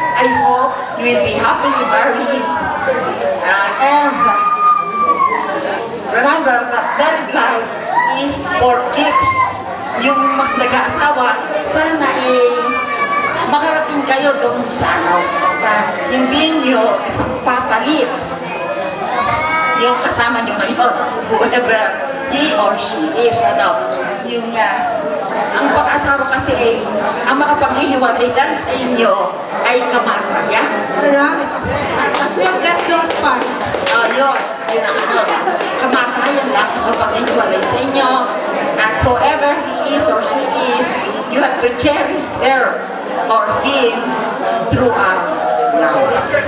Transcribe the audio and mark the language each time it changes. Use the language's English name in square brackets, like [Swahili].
[English] I hope you will be happily married. And remember that married life is for keeps. [Filipino] Yung nag-aasawa, sana makarating kayo doon sa na hindi nyo papalit yung kasama nyo ngayon, [English] whoever he or she is, [Filipino] yung ang pag-asawa kasi ang makapaghihiwalay sa inyo ay kamatayan. Marami. [English] We'll get those parts. [Filipino] Yun ang kamatayan lang makapaghihiwalay sa inyo. [English] And whoever he is or she is, you have to cherish her or him throughout life.